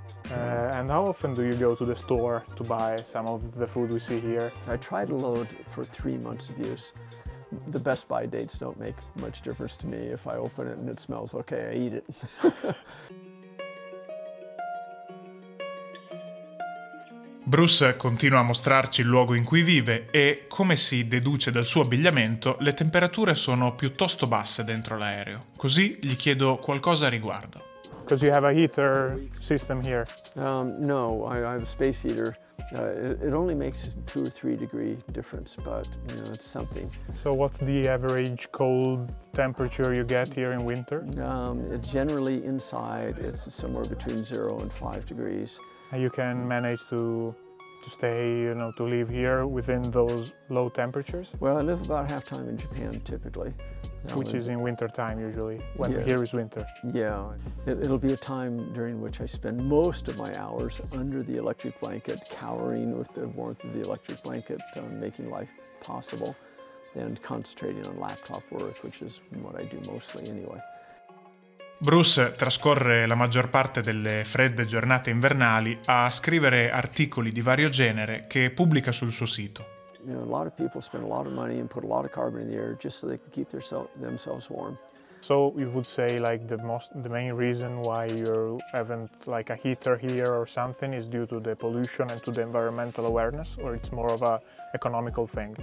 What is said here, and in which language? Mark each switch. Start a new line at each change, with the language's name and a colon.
English: And how often do you go to the store to buy some of the food we see here? I try to load for 3 months of use. The best by dates don't make much difference to me. If I open it and it smells okay, I eat it.
Italian: Bruce continua a mostrarci il luogo in cui vive e, come si deduce dal suo abbigliamento, le temperature sono piuttosto basse dentro l'aereo. Così gli chiedo qualcosa a riguardo.
English: Because you have a heater system here. No, I have a space heater. It only makes 2 or 3 degree difference, but you know, it's something. So what's the average cold temperature you get here in winter? Generally inside, it's somewhere between 0 and 5 degrees. And you can manage to stay, to live here within those low temperatures? Well, I live about half time in Japan typically. Which is in winter time usually, when Yeah. here is winter. Yeah, it'll be a time during which I spend most of my hours under the electric blanket, cowering with the warmth of the electric blanket, making life possible, and concentrating on laptop work, which is what I do mostly anyway.
Italian: Bruce trascorre la maggior parte delle fredde giornate invernali a scrivere articoli di vario genere che pubblica sul suo sito.
English: You know, a lot of people spend a lot of money and put a lot of carbon in the air just so they can keep themselves warm. So you would say like the main reason why you haven't like a heater here or something is due to the pollution and to the environmental awareness, or it's more of a economical thing?